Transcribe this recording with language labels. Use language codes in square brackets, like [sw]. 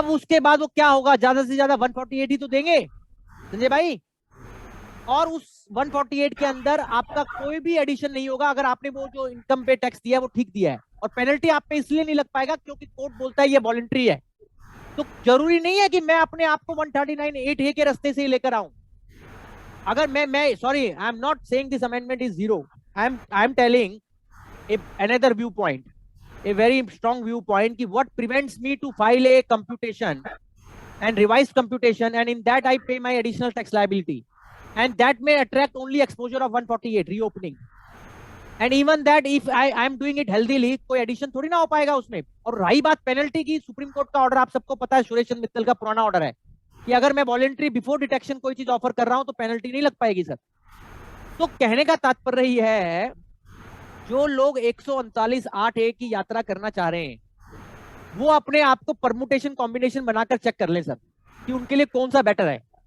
[hi] अब उसके बाद वो क्या होगा, ज्यादा से ज्यादा 148 ही तो देंगे संजय भाई, और उस 148 के अंदर आपका कोई भी एडिशन नहीं होगा अगर आपने वो जो इनकम पे टैक्स दिया है वो ठीक दिया है, और पेनल्टी आप पे इसलिए नहीं लग पाएगा क्योंकि कोर्ट बोलता है ये वॉलंटरी है। तो जरूरी नहीं है कि मैं अपने आप को 139(8)(a) के रास्ते से ही लेकर आऊं। अगर मैं [en] sorry, I am not saying this amendment is zero, I am telling another viewpoint, a very strong viewpoint कि what prevents me to file a computation and revised computation, and in that I pay my additional tax liability, and that may attract only exposure of 148 reopening, and even that if I am doing it healthily, [hi] कोई addition थोड़ी ना हो पाएगा उसमें। और रही बात penalty की, सुप्रीम कोर्ट का ऑर्डर आप सबको पता है, सुरेश चंद्र मित्तल का पुराना ऑर्डर है कि अगर मैं वॉलंटरी बिफोर डिटेक्शन कोई चीज ऑफर कर रहा हूं तो पेनल्टी नहीं लग पाएगी सर। तो कहने का तात्पर्य यह है, जो लोग 139(8)(a) की यात्रा करना चाह रहे हैं वो अपने आप को परमुटेशन कॉम्बिनेशन बनाकर चेक कर लें सर कि उनके लिए कौन सा बेटर है।